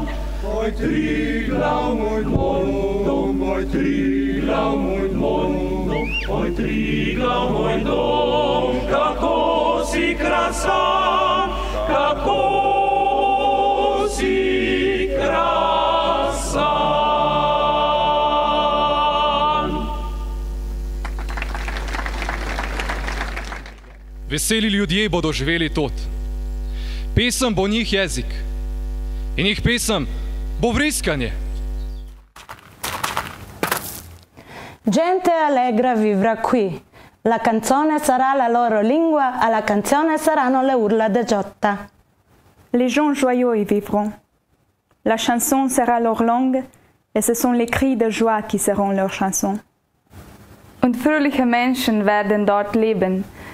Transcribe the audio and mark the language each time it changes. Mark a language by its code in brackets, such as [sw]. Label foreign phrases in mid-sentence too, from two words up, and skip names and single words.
[sl] Oj, Triglav, moj dom, oj, Triglav, moj dom, oj, Triglav, moj dom, kako si krasan, kako si krasan. Veseli ljudje bodo živeli tot. Pesem bo njih jezik in njih pesem bo vriskanje. [it] Gente allegra vivrà qui. La canzone sarà la loro lingua, alla canzone saranno le urla de Giotta. [fr] Les gens joyeux y vivront. La chanson sera leur langue, et ce sont les cris de joie qui seront leur chanson. [de] Und fröhliche Menschen werden dort leben.